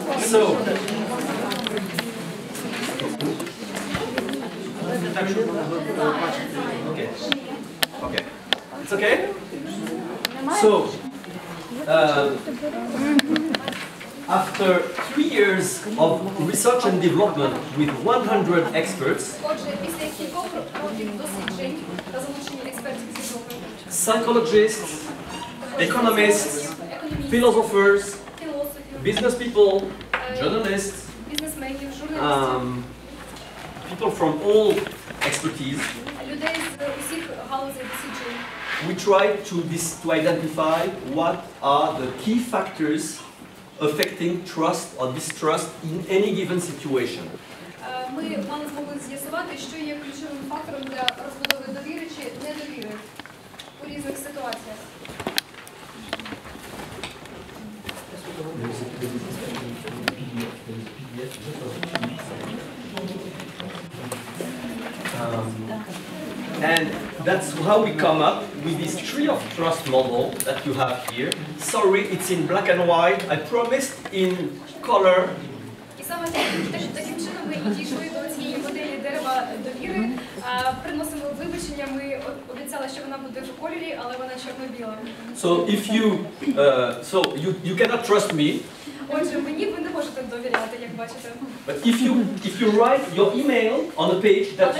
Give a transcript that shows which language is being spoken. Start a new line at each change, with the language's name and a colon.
English: So, okay. Okay. It's okay? So, after After 3 years of research and development with 100 experts,
Ukrainian: Отже, після кількох років досліджень та залучення експертів з Європи,
English: psychologists, economists, philosophers,
Ukrainian: філософів,
English: business people, journalists,
Ukrainian: бізнесменів, журналістів,
English: people from all expertise,
Ukrainian: людей з усіх галузей досліджень,
English: we try to identify what are the key factors affecting trust or distrust in any given situation.
Ukrainian: Ми мали змогу з'ясувати, що є ключовим фактором для розбудови довіри чи недовіри у різних ситуаціях.
English: And that's how we come up with this tree of trust model that you have here. Sorry, it's in black and white. I promised in color.
Ukrainian: І саме таким чином ми і дійшли до цієї моделі дерева довіри. Приносимо вибачення, ми обіцяли, що вона буде в кольорі, але вона чорно-біла.
English: So if you cannot trust me.
Ukrainian: Отже, мені ви не можете довіряти, як бачите.
English: But if you write your email on a page that